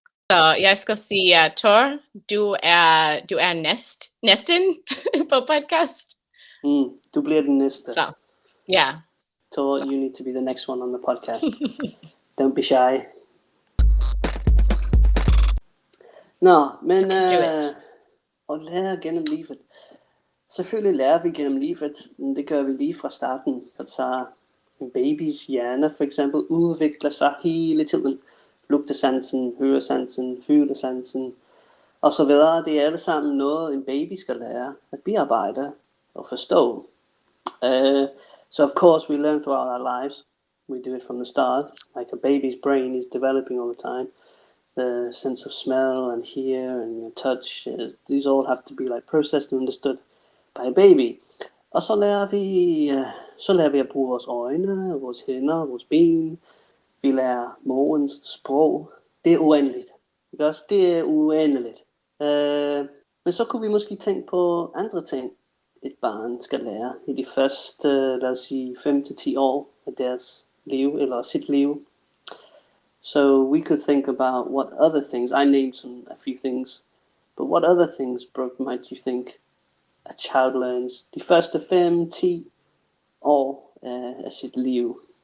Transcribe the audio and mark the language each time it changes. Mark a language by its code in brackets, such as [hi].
[da] Så jeg skal sige, Thor, du er næsten på podcast. Du bliver den næste. Så, ja. [en] Thor, you need to be the next one on the podcast. Don't be shy. [da] Nå, men at lære gennem livet. Selvfølgelig lærer vi gennem livet, men det gør vi lige fra starten. Så en babys hjerne for eksempel udvikler sig hele tiden. Lugtesansen, høresansen, følesansen og så videre. Det er alle sammen noget, en baby skal lære at bearbejde og forstå. [en] So of course we learn throughout our lives. We do it from the start. Like a baby's brain is developing all the time. The sense of smell and hear and touch, these all have to be like processed and understood by a baby. [da] Og så lærer vi at bruge vores øjne, vores hænder, vores ben. Vi lærer morgens sprog. Det er uendeligt. Ikke også? Det er uendeligt. Men så kunne vi måske tænke på andre ting, et barn skal lære i de første, lad os sige, 5-10 år af deres liv, eller sit liv. [en] So we could think about what other things, I named a few things, but what other things, Brooke, might you think a child learns [da] de første 5-10 år af sit liv?